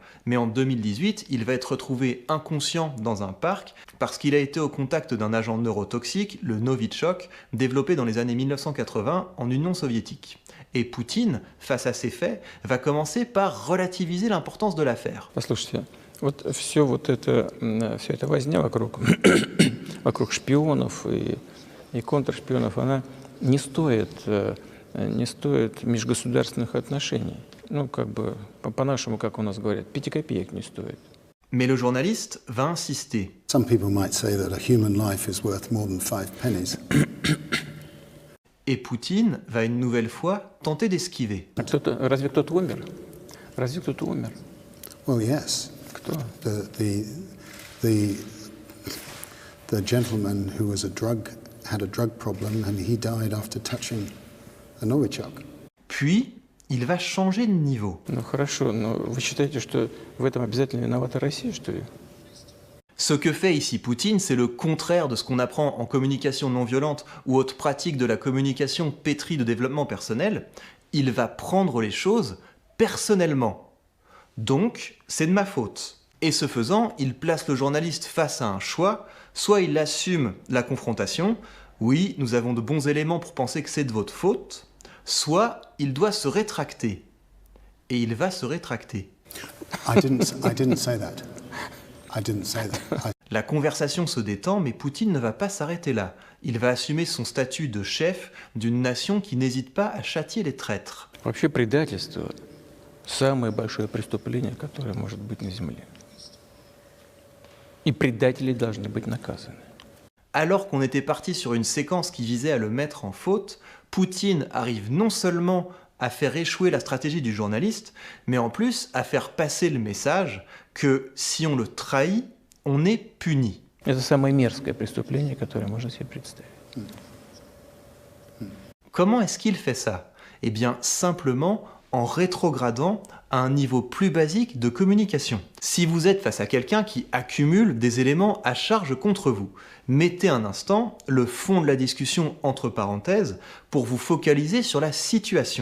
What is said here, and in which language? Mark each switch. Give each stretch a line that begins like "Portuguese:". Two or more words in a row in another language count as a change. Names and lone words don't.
French: Mais en 2018, il va être retrouvé inconscient dans un parc parce qu'il a été au contact d'un agent neurotoxique, le Novichok, développé dans les années 1980 en Union soviétique. Et Poutine, face à ces faits, va commencer par relativiser l'importance de l'affaire.
Russian: Послушайте, вот все эта возня вокруг шпионов и контршпионов, она не стоит межгосударственных отношений. Ну, как бы, по-нашему, как у нас говорят, 5 копеек не стоит.
French: Mais le journaliste va insister.
English: Some people might say that a human life is worth more than 5 pennies.
French: Et Poutine va une nouvelle fois tenter d'esquiver.
Russian: Разве кто-то умер? Разве кто-то умер?
English: Well, yes.
Russian: Кто?
English: The gentleman who was had a drug problem and he died after touching a Novichok.
French: Puis, il va changer de niveau.
Russian: Ну хорошо, но вы считаете, что в этом обязательно виновата Россия, что ли?
French: Ce que fait ici Poutine, c'est le contraire de ce qu'on apprend en communication non violente ou autre pratique de la communication pétrie de développement personnel. Il va prendre les choses personnellement. Donc, c'est de ma faute. Et ce faisant, il place le journaliste face à un choix. Soit il assume la confrontation, oui, nous avons de bons éléments pour penser que c'est de votre faute, soit il doit se rétracter. Et il va se rétracter.
English: I didn't say that. I didn't say that.
French: La conversation se détend, mais Poutine ne va pas s'arrêter là. Il va assumer son statut de chef d'une nation qui n'hésite pas à châtier les traîtres.
Russian: Вообще предательство – самое большое преступление, которое может быть на земле. И предатели должны быть наказаны.
French: Alors qu'on était parti sur une séquence qui visait à le mettre en faute, Poutine arrive non seulement à faire échouer la stratégie du journaliste, mais en plus à faire passer le message que si on le trahit, on est puni.
Russian: Это самое мерзкое преступление, которое можно себе представить.
French: Comment est-ce qu'il fait ça? Eh bien, simplement en rétrogradant à un niveau plus basique de communication. Si vous êtes face à quelqu'un qui accumule des éléments à charge contre vous, mettez un instant le fond de la discussion entre parenthèses pour vous focaliser sur la situation.